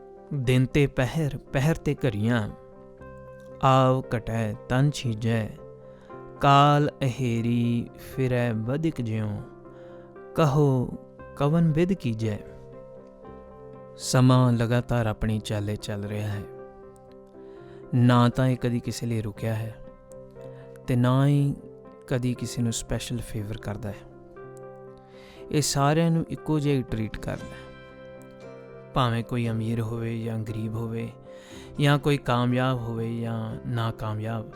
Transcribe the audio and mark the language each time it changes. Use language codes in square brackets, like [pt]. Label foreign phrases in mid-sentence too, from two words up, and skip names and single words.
[hi] दिन ते पहर पहर ते घरियां, आव कटै तन छीजै, काल अहेरी फिरै बदिक ज्यों, कहो कवन विद कीजै। [pa] ਸਮਾਂ ਲਗਾਤਾਰ ਆਪਣੀ ਚਾਲੇ ਚੱਲ ਰਿਹਾ ਹੈ। ਨਾ ਤਾਂ ਇਹ ਕਦੀ ਕਿਸੇ ਲਈ ਰੁਕਿਆ ਹੈ ਅਤੇ ਨਾ ਹੀ ਕਦੀ ਕਿਸੇ ਨੂੰ [en] special favour [pa] ਕਰਦਾ ਹੈ। ਇਹ ਸਾਰਿਆਂ ਨੂੰ ਇੱਕੋ ਜਿਹਾ ਹੀ ਟਰੀਟ ਕਰਦਾ ਹੈ, ਭਾਵੇਂ ਕੋਈ ਅਮੀਰ ਹੋਵੇ ਜਾਂ ਗਰੀਬ ਹੋਵੇ, ਜਾਂ ਕੋਈ ਕਾਮਯਾਬ ਹੋਵੇ ਜਾਂ ਨਾਕਾਮਯਾਬ।